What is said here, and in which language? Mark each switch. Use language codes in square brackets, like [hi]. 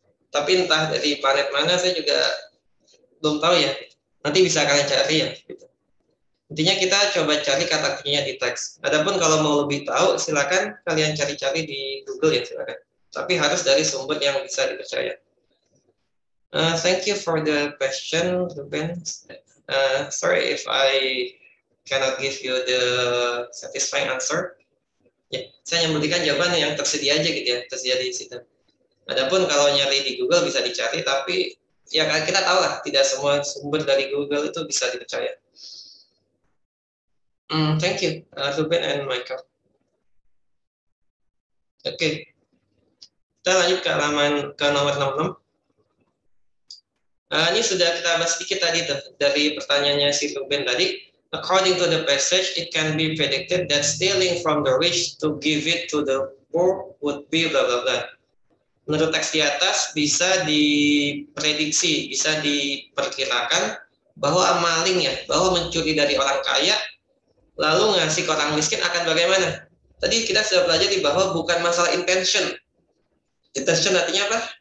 [id] Tapi entah dari planet mana saya juga belum tahu ya. Nanti bisa kalian cari ya. Gitu. Intinya kita coba cari kata kuncinya di teks. Adapun kalau mau lebih tahu, silakan kalian cari-cari di Google ya, silakan. Tapi harus dari sumber yang bisa dipercaya. [en] Thank you for the question, Ruben. Sorry if I cannot give you the satisfying answer. [id] Ya, saya memberikan jawaban yang tersedia aja gitu ya, tersedia di situ. Adapun kalau nyari di Google bisa dicari, tapi ya kita tahu lah, tidak semua sumber dari Google itu bisa dipercaya. Thank you, Ruben and Michael. Oke. Kita lanjut ke halaman ke nomor 66. Ini sudah kita bahas sedikit tadi tuh, dari pertanyaannya si Ruben tadi. [en] According to the passage, it can be predicted that stealing from the rich to give it to the poor would be blah blah blah. [id] Menurut teks di atas bisa diprediksi, bisa diperkirakan bahwa maling ya, bahwa mencuri dari orang kaya lalu ngasih ke orang miskin akan bagaimana? Tadi kita sudah pelajari bahwa bukan masalah intention. Intention artinya apa?